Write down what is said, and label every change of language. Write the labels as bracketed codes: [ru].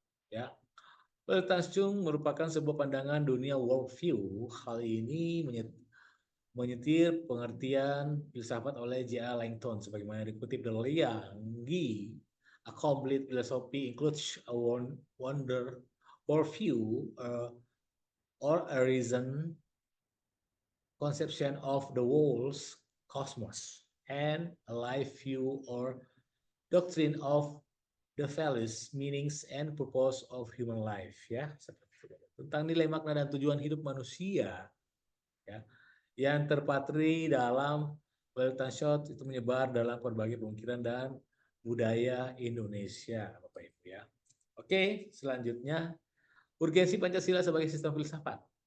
[id] Ya, Weltanschauung merupakan sebuah pandangan dunia worldview. Hal ini menyetir pengertian filsafat oleh J.A. Langton sebagaimana dikutip dari Liang. [en] A complete philosophy includes a wonder or view or a reason conception of the world's cosmos and a life view or doctrine of the values, meanings, and purpose of human life. [id] Ya, tentang nilai makna dan tujuan hidup manusia, ya, yang terpatri dalam Wellington Shot itu menyebar dalam berbagai pemikiran dan budaya Indonesia, Bapak Ibu ya. Oke, selanjutnya urgensi Pancasila sebagai sistem filsafat.